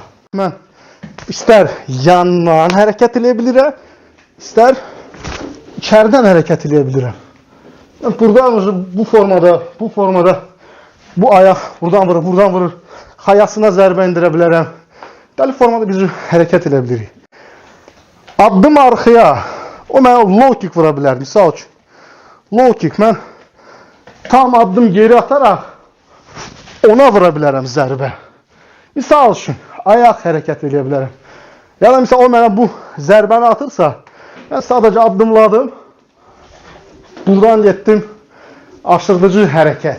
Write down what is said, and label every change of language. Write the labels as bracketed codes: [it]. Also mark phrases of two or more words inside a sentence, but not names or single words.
[az] Mən istər yandan hərəkət eləyə bilirəm, istər içərdən hərəkət eləyə bilirəm. Buradan bu formada bu ayaq buradan vurur. Xayasına zərbə indirə bilərəm. Dəli formada biz hərəkət edə bilirik. Addım arxaya, o mənə [en] low kick [az] vura bilər. Misal üçün, [en] low kick [az] mən tam addım geri ataraq ona vura bilərəm zərbə. Misal üçün, ayaq hərəkət edə bilərəm. Ya da misal o mənə bu zərbəni atırsa, mən sadəcə addımladım, buradan getdim, aşırdıcı hərəkət.